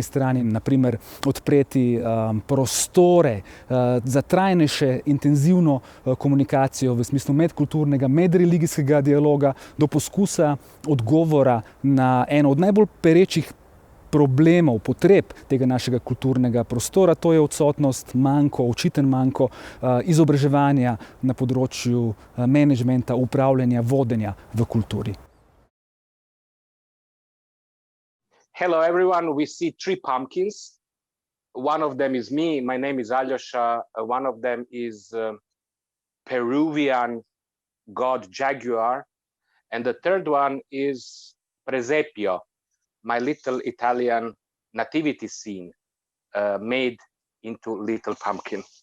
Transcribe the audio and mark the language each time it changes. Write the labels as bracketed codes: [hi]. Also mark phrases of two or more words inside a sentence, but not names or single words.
[sl] strani naprimer odpreti prostore za trajnejše, intenzivno komunikacijo v smislu medkulturnega, medreligijskega dialoga do poskusa odgovora na eno od najbolj perečih problemov, potreb tega našega kulturnega prostora, to je odsotnost, manko, očiten manko izobraževanja na področju menedžmenta, upravljanja, vodenja v kulturi. [en] Hello everyone, we see three pumpkins. One of them is me, my name is Aljosha. One of them is Peruvian god Jaguar. And the third one is Presepio, my little Italian nativity scene made into little pumpkin.